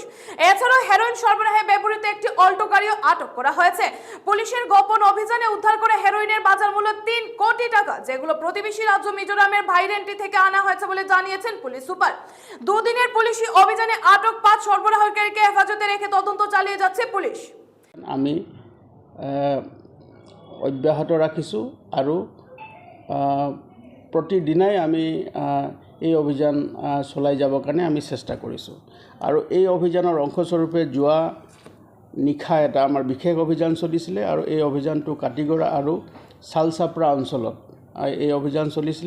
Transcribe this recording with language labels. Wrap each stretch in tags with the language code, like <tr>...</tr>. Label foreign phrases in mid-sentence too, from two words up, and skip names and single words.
<bn>এছাড়াও হেরোইন সরবরাহে ব্যবহৃত একটি অল্টো গাড়িও আটক করা হয়েছে। পুলিশের গোপন অভিযানে উদ্ধার করে হেরোইনের বাজার মূল্য 3 কোটি টাকা, যেগুলো প্রতিবেশী রাজ্য মিজোরামের ভাইরেন্টি থেকে আনা হয়েছে বলে জানিয়েছেন পুলিশ সুপার। দুদিনের পুলিশি অভিযানে আটক 5 সরবরাহকারীকে হেফাজতে রেখে তদন্ত চালিয়ে যাচ্ছে পুলিশ।</bn> <as>আমি অব্যাহত ৰাখিছোঁ আৰু প্ৰতিদিনাই আমি এই অভিযান চলাই যাবৰ কাৰণে আমি চেষ্টা কৰিছোঁ। আৰু এই অভিযানৰ অংশস্বৰূপে যোৱা নিশা এটা আমাৰ বিশেষ অভিযান চলিছিলে আৰু এই অভিযানটো কাটিগড়া আৰু শালচাপৰা অঞ্চলত এই অভিযান চলিছিলে।</as>